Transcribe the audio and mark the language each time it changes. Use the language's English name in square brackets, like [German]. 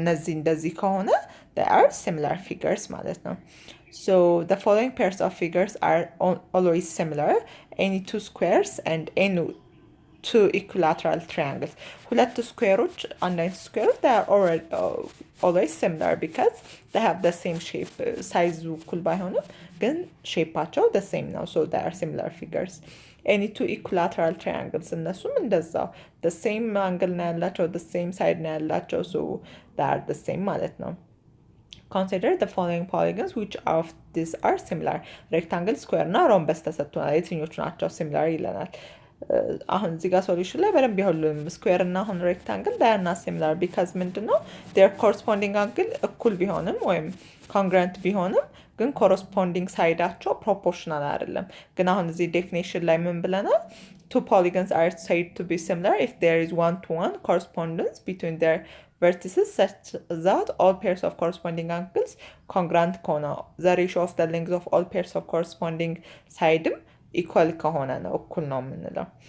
[Amharic] እነዚህ እንደዚህ ከሆነ [English] they are similar figures [Amharic] ማለት ነው. [English] So the following pairs of figures are always similar: any two squares and any two equilateral triangles. [Amharic] ሁለት ስኩዌሮች አንድ አይነት ስኩዌሮች [English] they are always similar because they have the same shape. [Amharic] ሳይዙ እኩል ባይሆንም ግን ሼፓቸው [English] the same [Amharic] ነው. [English] So they are similar figures. Any two equilateral triangles, [Amharic] እነሱም እንደዛው [English] the same angle [Amharic] ነው ያላቸው, [English] the same side ነው ያላቸው. So they are the same [Amharic] ማለት ነው. [English] Consider the following polygons, which of these are similar? rectangle, square እና rhombus ተሰጥቶናል. [Amharic] የትኞቹ ናቸው similar ይለናል. አሁን እዚህ ጋር ሶሉሽን ላይ በደንብ ይሁሉም ስኩዌር እና አሁን ሬክታንግል [English] they are not similar because [Amharic] ምንድነው their corresponding angle እኩል ቢሆንም ወይም congruent ቢሆንም ግን corresponding ሳይዳቸው ፕሮፖርሽናል አይደለም። ግን አሁን እዚህ ዴፊኒሽን ላይ ምን ብለናል? [English] two polygons are said to be similar if there is one-to-one correspondence between their vertices such that all pairs of corresponding angles congruent ከሆነ, the ratio of the length of all pairs of corresponding sides equal [Amharic] ከሆነ ነው እኩል ነው የምንለው.